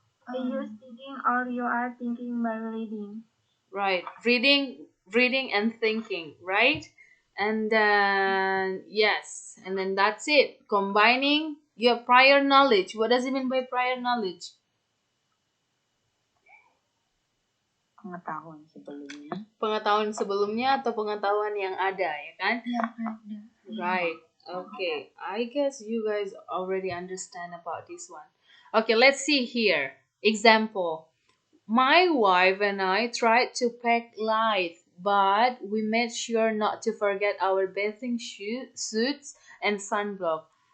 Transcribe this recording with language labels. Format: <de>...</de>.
<en>You thinking or you are thinking by reading. Right. Reading and thinking, right? And then yes, and then that's it. Combining your prior knowledge. What does it mean by prior knowledge?</en> <id>Pengetahuan sebelumnya. Pengetahuan sebelumnya atau pengetahuan yang ada, ya kan? Yang ada.</id> <en>Right. Okay. I guess you guys already understand about this one. Okay, let's see here. Example. My wife and I tried to pack light, but we made sure not to forget our bathing suits and sunblock.</en>